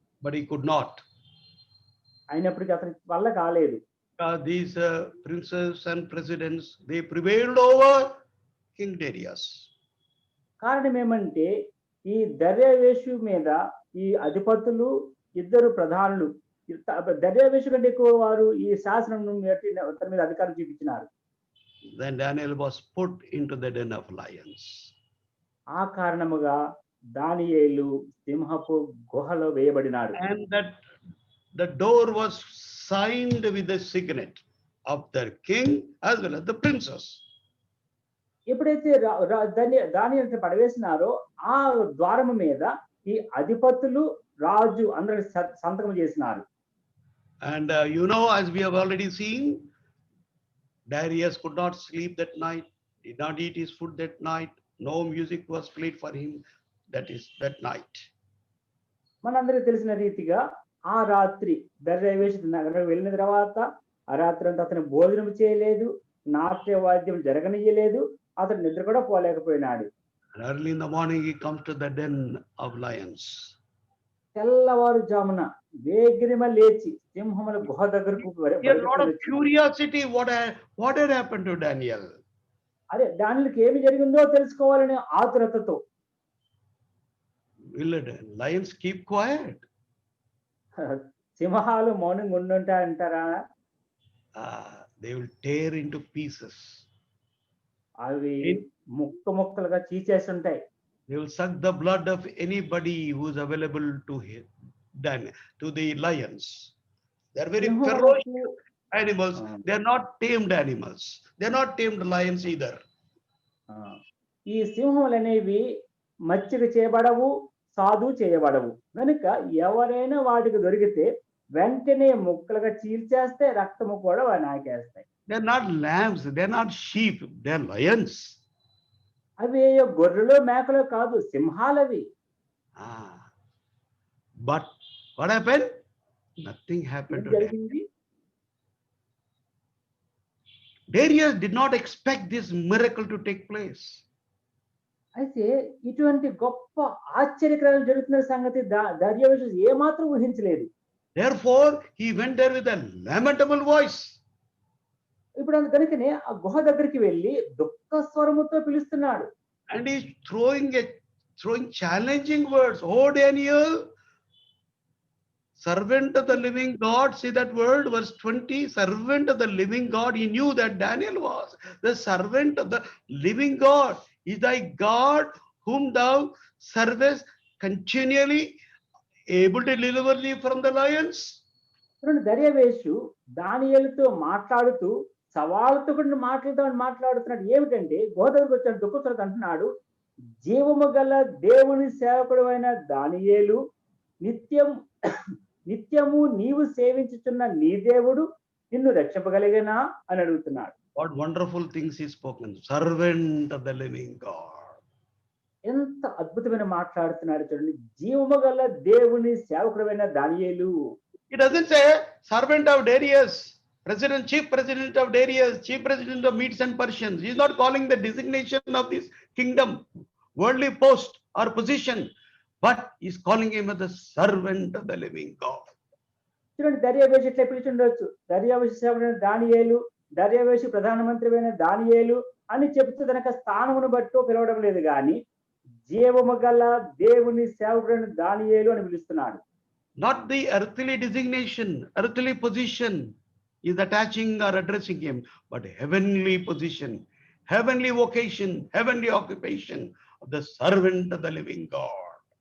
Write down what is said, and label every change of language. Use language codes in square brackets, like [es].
[en] But he could not. [te] అయినప్పటికీ అతని వల్ల కాలేదు. [en] These princes and presidents, they prevailed over King Darius. [te] కారణం ఏమంటే ఈ దర్యావేషు మీద ఈ అధిపతులు, 2 ప్రధానులు దర్యావేషు కంటే ఎక్కువ వారు ఈ శాసనం తన మీద అధికారం చూపించినారు. [en] Then Daniel was put into the den of lions. [te] ఆ కారణముగా దానియేలు సింహపు గుహలో వేయబడినాడు. [en] And that the door was signed with the signet of the king as well as the princess. [te] ఎప్పుడైతే దానియేలు పడవేసినారో ఆ ద్వారము మీద ఈ అధిపతులు రాజు అందరూ సంతకం చేసినారు. [en] And as we have already seen, Darius could not sleep that night, did not eat his food that night, no music was played for him that night. [te] మనందరికీ తెలిసిన రీతిగా ఆ రాత్రి దర్యావేషు నగరం వెళ్ళిన తర్వాత ఆ రాత్రి అంతా అతను భోజనం చేయలేదు, నాట్య వాద్యం జరగనీయలేదు, అతను నిద్ర కూడా పోలేకపోయినాడు. [en] And early in the morning he comes to the den of lions. [te] తెల్లవారుజామున వేగిరిమ లేచి సింహముల గుహ దగ్గరకు [en] He had a lot of curiosity what had happened to Daniel. [te] అరే దానిలోకి ఏమి జరిగిందో తెలుసుకోవాలనే ఆతురతతో. [en] Will the lions keep quiet? [te] సింహాలు మౌనంగా ఉండుంటాయంటారా? [en] They will tear into pieces. [te] అవి ముక్కలుగా చీచేస్తుంటాయి. [en] They will suck the blood of anybody who is available to him, to the lions. They are very ferocious animals. They are not tamed animals. They are not tamed lions either. [te] ఈ సింహములు అనేవి మచ్చిక చేయబడవు, సాధు చేయబడవు. కనుక ఎవరైనా వాటికి దొరికితే వెంటనే ముక్కలుగా చీల్చేస్తే రక్తము కూడా నాకేస్తాయి. [en] They are not lambs. They are not sheep. They are lions. [te] అవి గొర్రెలు మేకలు కాదు, సింహాలవి. [en] But what happened? Nothing happened to [te] జరిగింది. [en] Darius did not expect this miracle to take place. [te] అయితే ఇటువంటి గొప్ప ఆశ్చర్యకరమైన జరుగుతున్న సంగతి దర్యావేషు ఏమాత్రం ఊహించలేదు. [en] Therefore he went there with a lamentable voice. [te] ఇప్పుడు కనుకనే ఆ గుహ దగ్గరికి వెళ్ళి దుఃఖ స్వరముతో పిలుస్తున్నాడు. [en] And he's throwing challenging words. Oh Daniel, servant of the living God. See that word, verse 20, servant of the living God. He knew that Daniel was the servant of the living God. Is thy God whom thou servest continually able to deliver thee from the lions? [te] దర్యావేషు దానియేలుతో మాట్లాడుతూ సవాలుతో కూడా మాట్లాడుతున్నాడు. ఏమిటంటే గోదరికి వచ్చాడు దుఃఖతో అంటున్నాడు, జీవము గల దేవుని సేవకుడు అయిన దానియేలు, నిత్యము నీవు సేవించుచున్న నీ దేవుడు నిన్ను రక్షింపగలిగేనా అని అడుగుతున్నాడు. [en] What wonderful things he spoken, servant of the living God. [te] ఎంత అద్భుతమైన మాట్లాడుతున్నాడు చూడండి, జీవము గల దేవుని సేవకుడైన దానియేలు. [en] It doesn't say servant of Darius, chief president of Darius, chief president of Medes and Persians. He is not calling the designation of this kingdom, worldly post or position, but he is calling him as the servant of the living God. [te] చూడండి దర్యావేషు ఎట్లా పిలిచిండొచ్చు, దర్యావేషు సేవకుడైన దానియేలు, దర్యావేషు ప్రధానమంత్రి అయిన దానియేలు అని చెబుతూ తనక స్థానమును బట్టి పిలవడం లేదు, కానీ జీవము గల దేవుని సేవకుడైన దానియేలు అని పిలుస్తున్నాడు. [en] Not the earthly designation, earthly position is attaching or addressing him, but heavenly position, heavenly vocation, heavenly occupation of the servant of the living God.